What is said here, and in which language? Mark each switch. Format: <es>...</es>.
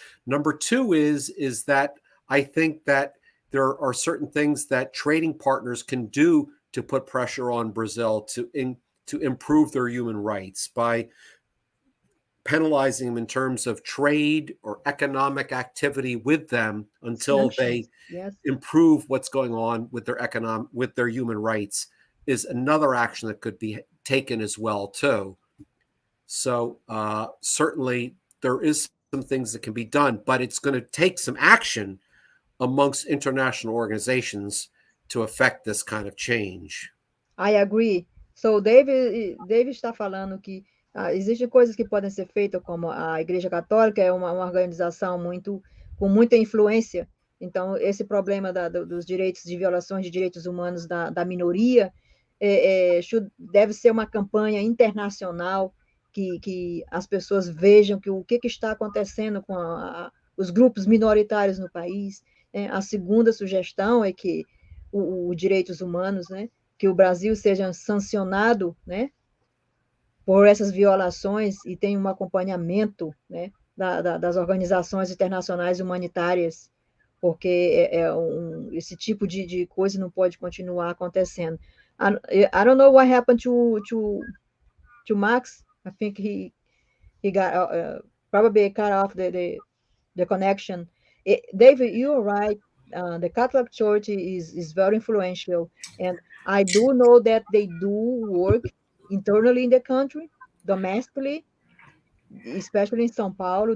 <en>Number two is that I think that there are certain things that trading partners can do to put pressure on Brazil to improve their human rights by penalizing them in terms of trade or economic activity with them until they improve what's going on with their human rights, is another action that could be taken as well too. So certainly there is some things that can be done, but it's going to take some action amongst international organizations to affect this kind of change. I agree. So David</en> <pt>está falando que Existem coisas que podem ser feitas, como a Igreja Católica é uma organização com muita influência. Então, esse problema dos direitos, de violações de direitos humanos da minoria, deve ser uma campanha internacional que as pessoas vejam o que está acontecendo com os grupos minoritários no país. A segunda sugestão é que os direitos humanos, né, que o Brasil seja sancionado, né, por essas violações e tem um acompanhamento, né, das organizações internacionais humanitárias, porque esse tipo de coisa não pode continuar acontecendo.</pt> <en>I don't know what happened to Max. I think he got probably cut off the connection. David, you're right. The Catholic Church is very influential, and I do know that they do work internally in the country, domestically, especially in São Paulo.</en>